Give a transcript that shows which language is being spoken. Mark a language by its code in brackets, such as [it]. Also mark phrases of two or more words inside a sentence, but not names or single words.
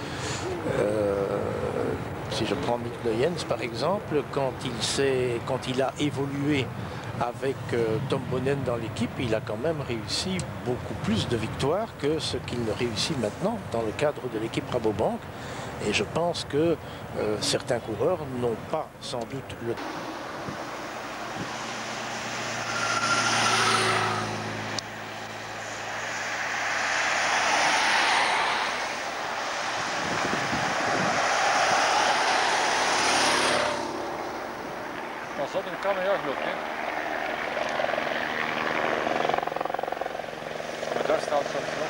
[fr] Si je prends Mick Luyens par exemple, quand il a évolué avec Tom Bonnen dans l'équipe, il a quand même réussi beaucoup plus de victoires que ce qu'il ne réussit maintenant dans le cadre de l'équipe Rabobank. Et je pense que certains coureurs n'ont pas sans doute le... [nl] Pas op, dan kan hij ook lukken. Maar daar staat zo.